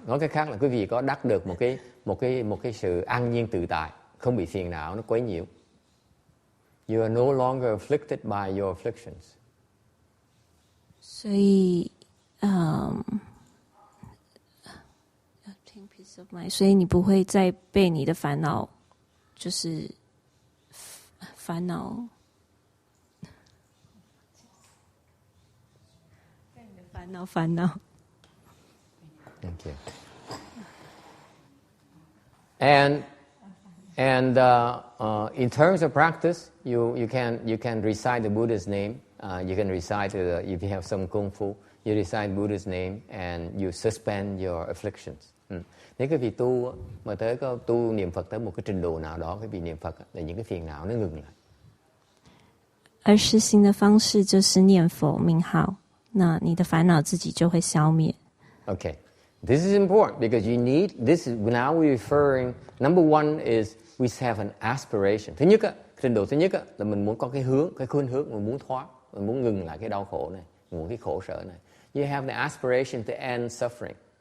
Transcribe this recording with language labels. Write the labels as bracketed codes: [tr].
[vi] Nói cách khác là quý vị có đắc được một cái sự an nhiên tự tại, không bị phiền não nó quấy nhiễu. [en] You are no longer afflicted by your afflictions. [zh] 所以 [en] peace of mind， [zh] 所以你不会再被你的烦恼，就是烦恼，被你的烦恼。 [en] Thank you. And in terms of practice, you can recite the Buddha's name. You can recite if you have some kung fu, you recite Buddha's name and you suspend your afflictions. [vi] Nếu quý vị tu mà tới có tu niệm Phật tới một cái trình độ nào đó, quý vị niệm Phật là những cái phiền não nó ngừng lại. [zh] 而实行的方式就是念佛名号，那你的烦恼自己就会消灭。 [en] Okay, this is important because you need this. Now we're referring. Number one is we have an aspiration. [vi] Thứ nhất, trình độ thứ nhất là mình muốn có cái khuynh hướng, mình muốn thoát, mình muốn ngừng lại cái đau khổ này, mình muốn cái khổ sở này. [en] You have the aspiration to end suffering.